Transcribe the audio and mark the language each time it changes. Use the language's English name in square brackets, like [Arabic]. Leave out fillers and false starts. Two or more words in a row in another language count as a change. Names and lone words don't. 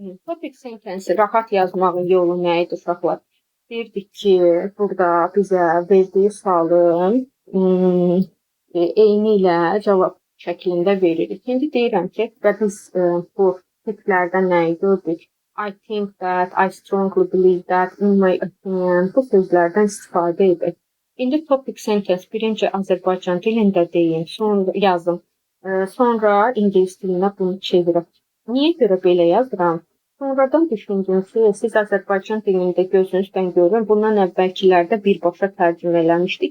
[English] Topic sentence [Azerbaijani] rahat yazmağın yolu nə idi uşaqlar? Deyirdik ki, burada bizə verdiyi sualın eyni ilə cavab şəklində veririk. İndi deyirəm ki, və biz bu tiplərdən nəyi gördük? [English] I think that, I strongly believe that, in my opinion, [Azerbaijani] bu sözlərdən istifadə edək. İndi [English] topic sentence [Azerbaijani] birinci Azərbaycan dilində deyin, sonra yazın. Sonra ingilis dilinə bunu çevirək. Niyə görə belə yazıram? Sonradan düşündüm ki, siz Azərbaycan dilində gözünüzdən görün, bundan əvvəlkilərdə birbaşa tərcümə eləmişdik.